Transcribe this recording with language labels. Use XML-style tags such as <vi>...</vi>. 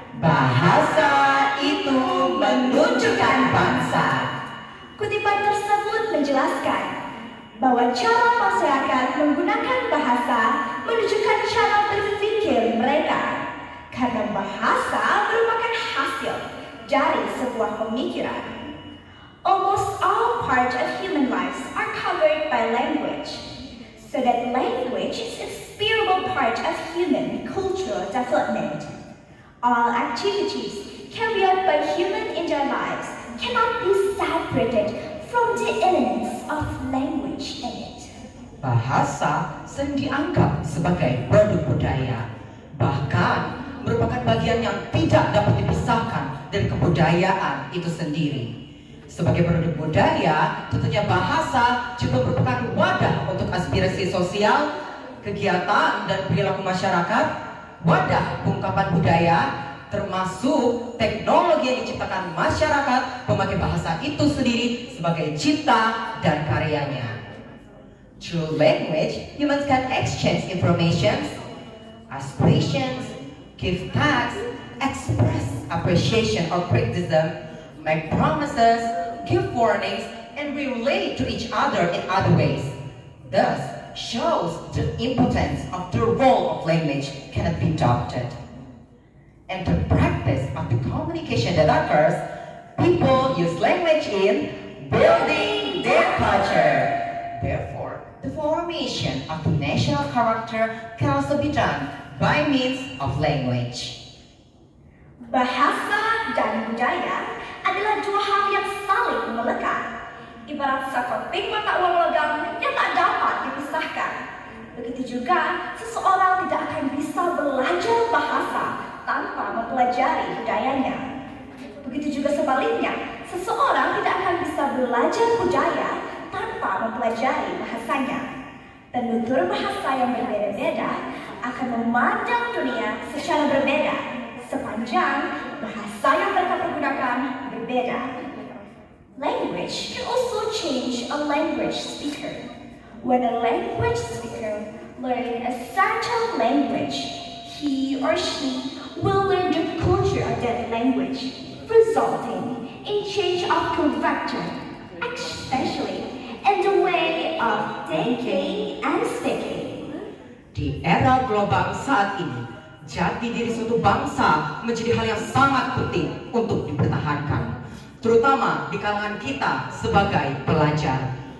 <id>bahasa itu menunjukkan bangsa. Kutipan tersebut menjelaskan bahwa cara masyarakat menggunakan bahasa menunjukkan cara berpikir mereka, karena bahasa merupakan hasil dari sebuah pemikiran.</id> <en>Almost all parts of human lives are covered by language, so that language is an inseparable part of human cultural development. All activities carried out by humans in their lives cannot be separated from the elements of language in it.</en> <id>Bahasa sering dianggap sebagai produk budaya, bahkan merupakan bagian yang tidak dapat dipisahkan dari kebudayaan itu sendiri. Sebagai produk budaya, tentunya bahasa juga merupakan wadah untuk aspirasi sosial, kegiatan dan perilaku masyarakat, wadah ungkapan budaya, termasuk teknologi yang diciptakan masyarakat memakai bahasa itu sendiri sebagai cipta dan karyanya.</id> <en>Through language, humans can exchange information, aspirations, give thanks, express appreciation or criticism, make promises, give warnings, and relate to each other in other ways. Thus, shows the importance of the role of language cannot be doubted. And the practice of the communication that occurs, people use language in building their culture. Therefore, the formation of the national character can also be done by means of language.</en> <id>Bahasa dan budaya adalah dua hal yang saling melekat, ibarat sekeping mata uang logam yang tak dapat dipisahkan. Begitu juga, seseorang tidak akan bisa belajar bahasa tanpa mempelajari budayanya. Begitu juga sebaliknya, seseorang tidak akan bisa belajar budaya tanpa mempelajari bahasanya. Penutur bahasa yang berbeda-beda akan memandang dunia secara berbeda, sepanjang bahasa yang mereka pergunakan berbeda.</id> <en>Language can also change a language speaker. When a language speaker learns a certain language, he or she will learn the culture of that language, resulting in change of character, especially in the way of thinking and speaking.</en> <id>Di era global saat ini, jati diri suatu bangsa menjadi hal yang sangat penting untuk dipertahankan, terutama di kalangan kita sebagai pelajar.</id>